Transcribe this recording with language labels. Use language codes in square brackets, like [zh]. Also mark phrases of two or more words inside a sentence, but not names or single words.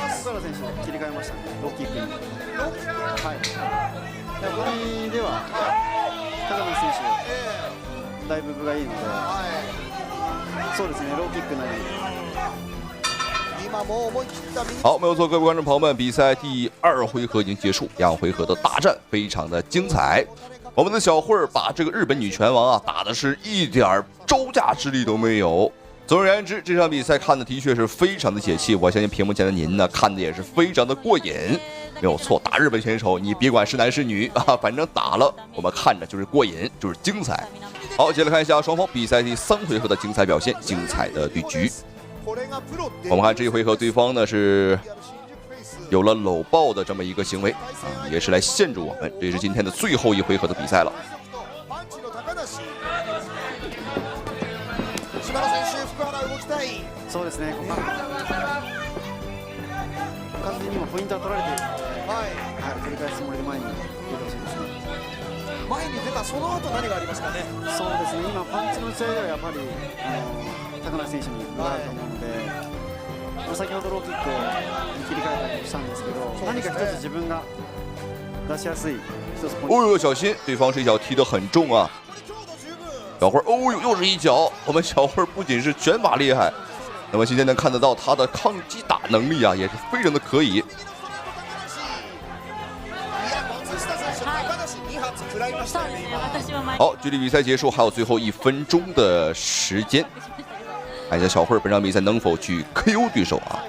[ja] 原選手切り替えましたね。ローキックに。はい。ボディでは高野選手だいぶ分がいいので、そうですね。ローキックのように。 [zh] 好，没有错，各位观众朋友们，比赛第2回合已经结束，2回合的大战非常的精彩。我们的小慧儿把这个日本女拳王啊打的是一点招架之力都没有。总而言之，这场比赛看的确是非常的解气，我相信屏幕前的您呢看的也是非常的过瘾。没有错，打日本选手，你别管是男是女啊，反正打了我们看着就是过瘾，就是精彩。好，接着来看一下双方比赛第3回合的精彩表现，精彩的对局。我们看这一回合，对方呢是有了搂抱的这么一个行为啊，也是来限制我们。这是今天的最后一回合的比赛了。 [ja] そうですね。完全に今ポイントは取られているので、取り返すつもりで前に出てほしいですね。前に出たその後何がありますかね。そうですね。今パンチの打ち合いではやっぱり高梨選手に分があると思うので、先ほどローキックに切り替えたりもしたんですけど、何か一つ自分が出しやすい一つポイント。 [zh] 哦呦，小心！对方这一脚踢得很重啊。小慧，哦呦，又是一脚！我们小慧不仅是拳法厉害，那么今天能看得到她的抗击打能力啊，也是非常的可以。好，距离比赛结束还有最后1分钟的时间，看一下小慧本场比赛能否去 KO 对手啊？